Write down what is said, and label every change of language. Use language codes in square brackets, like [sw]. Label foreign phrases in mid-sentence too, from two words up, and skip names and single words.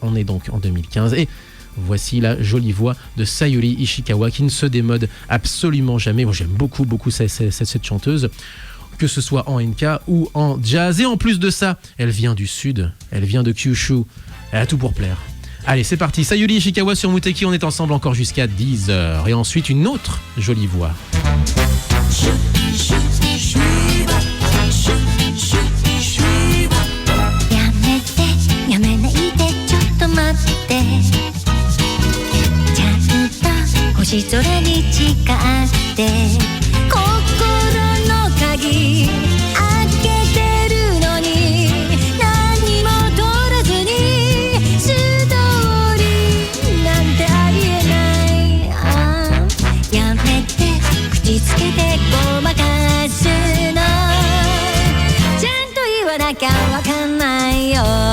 [fr] On est donc en 2015 et voici la jolie voix de Sayuri Ishikawa qui ne se démode absolument jamais. Moi, j'aime beaucoup cette chanteuse, que ce soit en NK ou en jazz. Et en plus de ça, elle vient du sud, elle vient de Kyushu. Elle a tout pour plaire. Allez, c'est parti. Sayuri Ishikawa sur Muteki, on est ensemble encore jusqu'à 10h. Et ensuite, une autre jolie voix. [ja] やめないでちょっと待ってちゃんと星空に誓って心の鍵開けてるのに何も取らずにストーリーなんてありえないやめて口つけてごまかすのちゃんと言わなきゃわかんないよ